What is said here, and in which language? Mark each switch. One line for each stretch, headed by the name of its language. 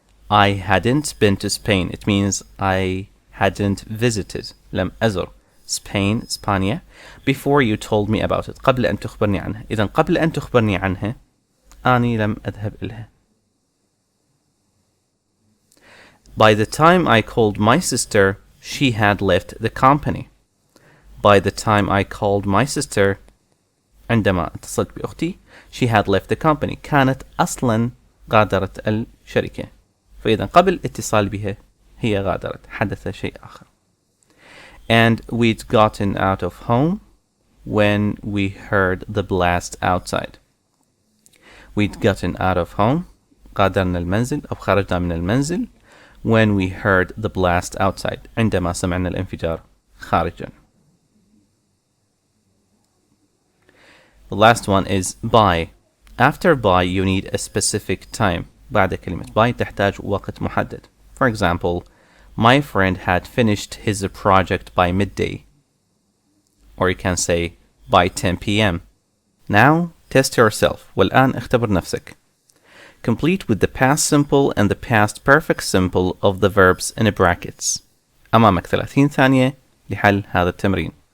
English: I hadn't been to Spain. It means I hadn't visited.
Arabic: لم أزر
English: Spain, إسبانيا, before you told me about it.
Arabic: قبل أن تخبرني عنها. إذن قبل أن تخبرني عنها أني لم أذهب إليها.
English: By the time I called my sister, she had left the company. By the time I called my sister,
Arabic: عندما اتصلت بأختي,
English: she had left the company.
Arabic: كانت أصلا غادرت الشركة. فإذا قبل اتصال بها هي غادرت. حدث شيء آخر.
English: And we'd gotten out of home when we heard the blast outside. We'd gotten out of home.
Arabic: غادرنا المنزل أو خرجنا من المنزل.
English: When we heard the blast outside.
Arabic: عندما سمعنا الانفجار خارجا.
English: The last one is by. After by, you need a specific time.
Arabic: بعد كلمة by تحتاج وقت محدد.
English: For example, my friend had finished his project by midday. Or you can say by 10 p.m. Now, test yourself.
Arabic: والآن اختبر نفسك.
English: Complete with the past simple and the past perfect simple of the verbs in brackets.
Arabic: أمامك 30 ثانية لحل هذا التمرين.